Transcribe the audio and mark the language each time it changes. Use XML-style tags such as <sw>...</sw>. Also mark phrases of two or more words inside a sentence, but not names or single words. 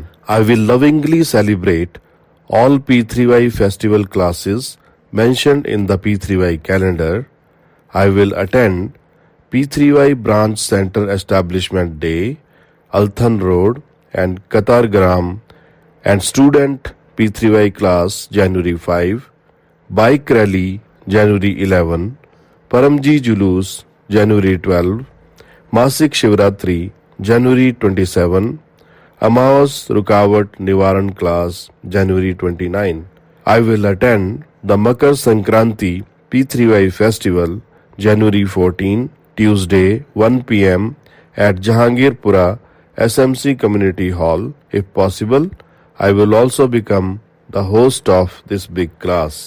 <en>I will lovingly celebrate all P3Y festival classes mentioned in the P3Y calendar. I will attend P3Y Branch Center Establishment Day, Althan Road and Katargram, and Student P3Y class January 5, Bike Rally January 11, Paramji Julus January 12, Masik Shivratri January 27, Amawas Rukavat Nivaran class January 29. I will attend the Makar Sankranti P3Y festival January 14, Tuesday 1 p.m. at Jahangirpura SMC Community Hall. If possible, I will also become the host of this big class.</en>